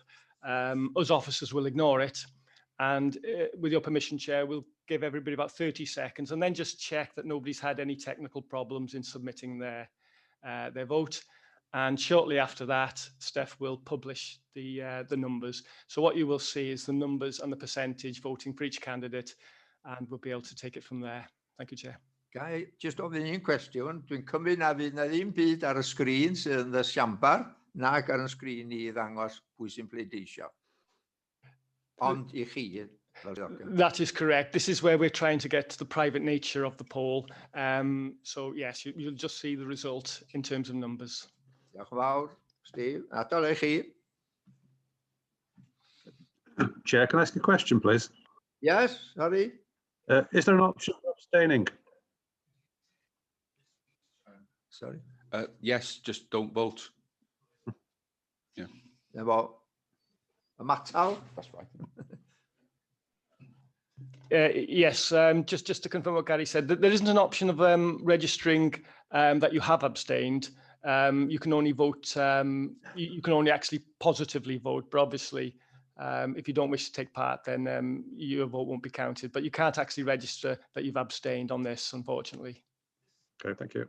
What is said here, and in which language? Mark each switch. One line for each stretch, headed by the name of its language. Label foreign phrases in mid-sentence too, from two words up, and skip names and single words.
English: Us officers will ignore it, and with your permission, Chair, we'll give everybody about 30 seconds and then just check that nobody's had any technical problems in submitting their vote. And shortly after that, Steph will publish the numbers. So what you will see is the numbers and the percentage voting for each candidate, and we'll be able to take it from there. Thank you, Chair.
Welsh: Gai just ofyn un cwestiwn. Dwi'n cymryd na fydd na ddim byd ar y sgrin sydd yn y siambar, nag ar y sgrin i ddangos pwy sy'n pleidleisio. Ond I chi.
English: That is correct. This is where we're trying to get to the private nature of the poll. So yes, you'll just see the result in terms of numbers.
Welsh: Diolch yn fawr, Steve. Adol I chi.
English: Chair, can I ask a question, please? Yes, sorry. Is there an option for abstaining? Sorry. Yes, just don't vote. Yeah.
Welsh: Efo y matal.
English: That's right. Yes, just to confirm what Gary said, there isn't an option of registering that you have abstained. You can only vote, you can only actually positively vote, but obviously if you don't wish to take part, then your vote won't be counted, but you can't actually register that you've abstained on this, unfortunately. Okay, thank you.